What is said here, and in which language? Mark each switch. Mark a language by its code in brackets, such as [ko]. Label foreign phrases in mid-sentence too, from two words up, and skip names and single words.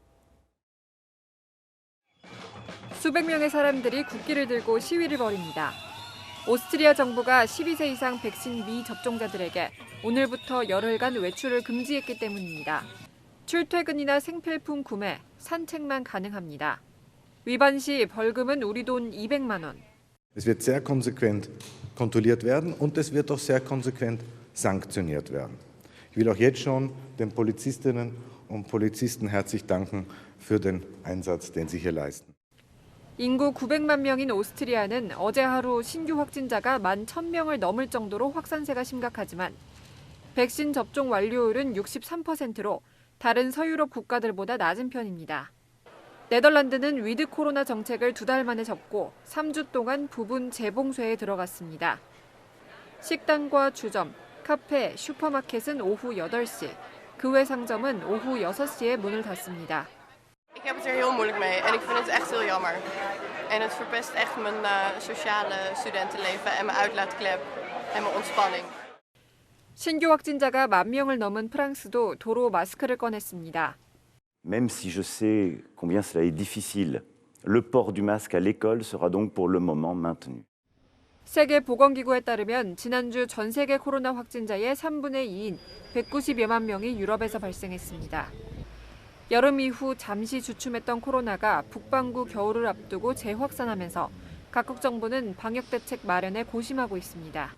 [ko] 수백 명의 사람들이 국기를 들고 시위를 벌입니다. 오스트리아 정부가 12세 이상 백신 미접종자들에게 오늘부터 열흘간 외출을 금지했기 때문입니다. 출퇴근이나 생필품 구매, 산책만 가능합니다. 위반 시 벌금은 우리 돈 200만 원. [de] Es wird sehr konsequent kontrolliert werden und es wird auch sehr konsequent sanktioniert werden. Ich will auch jetzt schon den Polizistinnen und Polizisten herzlich danken für den Einsatz, den sie hier leisten. [ko] 인구 900만 명인 오스트리아는 어제 하루 신규 확진자가 11,000명을 넘을 정도로 확산세가 심각하지만 백신 접종 완료율은 63%로 다른 서유럽 국가들보다 낮은 편입니다. 네덜란드는 위드 코로나 정책을 2달 만에 접고 3주 동안 부분 재봉쇄에 들어갔습니다. 식당과 주점, 카페, 슈퍼마켓은 오후 8시, 그 외 상점은 오후 6시에 문을 닫습니다. [nl] Ik heb het er heel moeilijk mee en ik vind het echt heel jammer. En het verpest echt mijn sociale studentenleven en mijn uitlaatklep en mijn ontspanning. [ko] 신규 확진자가 10,000명을 넘은 프랑스도 도로 마스크를 꺼냈습니다. [fr] Même si je sais combien cela est difficile, le port du masque à l'école sera donc pour le moment maintenu. [ko] 세계보건기구에 따르면 지난주 전 세계 코로나 확진자의 3분의 2인 190여만 명이 유럽에서 발생했습니다. 여름 이후 잠시 주춤했던 코로나가 북반구 겨울을 앞두고 재확산하면서 각국 정부는 방역 대책 마련에 고심하고 있습니다.